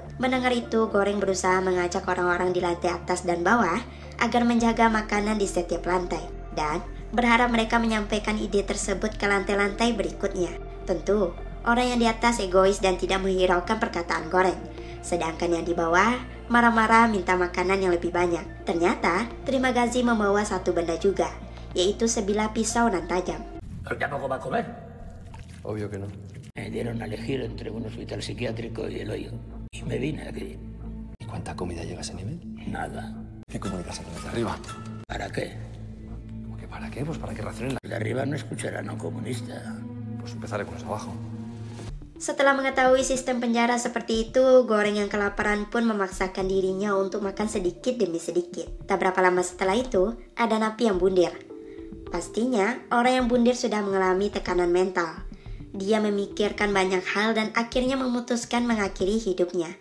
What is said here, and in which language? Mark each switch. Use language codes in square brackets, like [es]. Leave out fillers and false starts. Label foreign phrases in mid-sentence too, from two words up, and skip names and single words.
[id] Mendengar itu, Goreng berusaha mengajak orang-orang di lantai atas dan bawah agar menjaga makanan di setiap lantai, dan berharap mereka menyampaikan ide tersebut ke lantai-lantai berikutnya. Tentu, orang yang di atas egois dan tidak menghiraukan perkataan Goreng. Sedangkan yang di bawah marah-marah minta makanan yang lebih banyak. Ternyata, Terima Gazi membawa satu benda juga, yaitu sebilah pisau nan tajam. [es] ¿Tampoco va a comer? Obvio que no. Me dieron a elegir entre un hospital psiquiátrico y el hoyo. Y me vine aquí. ¿Y cuánta comida llega a ese nivel? Nada. ¿Qué comunicas con los de arriba? ¿Para qué? ¿Cómo que para qué? Pues para que racionen la... Los de arriba no escucharán a un comunista. Pues empezaré con los de abajo. [id] Setelah mengetahui sistem penjara seperti itu, Goreng yang kelaparan pun memaksakan dirinya untuk makan sedikit demi sedikit. Tak berapa lama setelah itu, ada napi yang bundir. Pastinya, orang yang bundir sudah mengalami tekanan mental. Dia memikirkan banyak hal dan akhirnya memutuskan mengakhiri hidupnya.